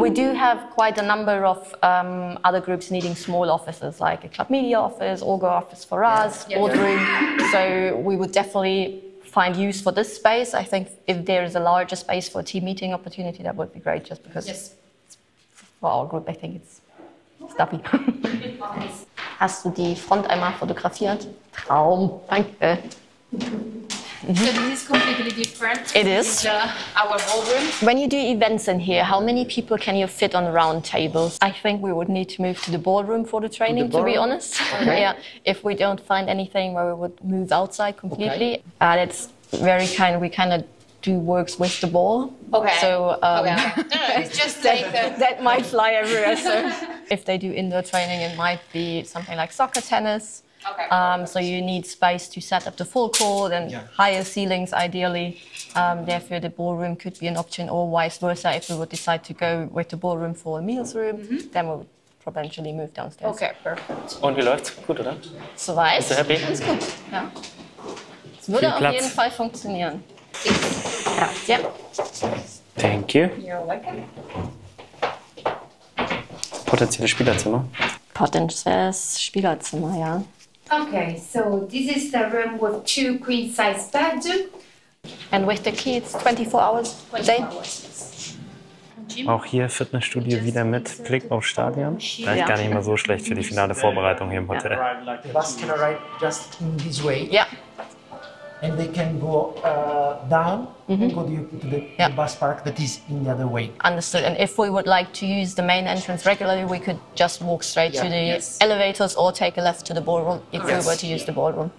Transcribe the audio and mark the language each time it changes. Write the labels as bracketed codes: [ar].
[en] We do have quite a number of other groups needing small offices, like a club media office, Orga office for us, boardroom. So we would definitely find use for this space. I think if there is a larger space for a team meeting opportunity, that would be great, just because for our group, I think it's stuffy. [de] Hast du die Front einmal fotografiert? Traum, danke. [en] So this is completely different. It is. Our ballroom. When you do events in here, how many people can you fit on round tables? I think we would need to move to the ballroom for the training, to be honest. Yeah, if we don't find anything where we would move outside completely. That's very we kind of do works with the ball. So It's just like that might fly everywhere. So if they do indoor training, it might be something like soccer, tennis. So you need space to set up the full court and higher ceilings, ideally. Therefore, the ballroom could be an option, or vice versa. If we would decide to go with the ballroom for a meals room, then we would potentially move downstairs. Okay, perfect. [de] Und wie läuft's? Gut, oder? Soweit. Bist du happy? Ganz gut. Ja. Es würde auf jeden Fall funktionieren. Ja. [en] Thank you. You're welcome. [de] Potenzielles Spielerzimmer. Potenzielles Spielerzimmer, ja. [en] Okay, so this is the room with 2 queen-size beds. And with the kids, 24 hours a day. [de] Auch hier Fitnessstudio wieder mit Blick aufs Stadion. Vielleicht gar nicht mal so schlecht für die finale Vorbereitung hier im Hotel. [en] The bus can arrive just in this way. Yeah. And they can go down and go to the bus park that is in the other way. Understood. And if we would like to use the main entrance regularly, we could just walk straight to the elevators or take a left to the ballroom if we were to use the ballroom.